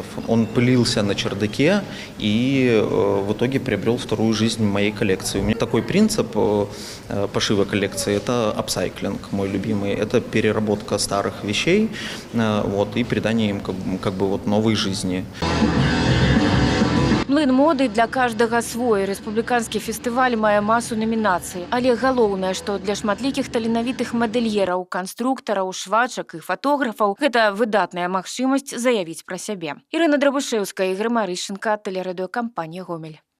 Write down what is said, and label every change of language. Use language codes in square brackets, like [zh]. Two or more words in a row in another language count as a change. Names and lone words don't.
[ru] Он пылился на чердаке и в итоге приобрел вторую жизнь в моей коллекции. У меня такой принцип пошива коллекции – это апсайклинг, мой любимый. Это переработка старых вещей и придание им как бы новой жизни. [be] Млын моды для каждага свой. Рэспубліканскі фестываль мае масу номінацый. Але галоўнае, што для шматлікіх таленавітых мадэльераў, канструктараў, швачак і фатографаў гэта выдатная магчымасць заявіць пра сябе. Ірына Драбушэўская, Ігор Марышченко, тэлерадыёкампанія «Гомель».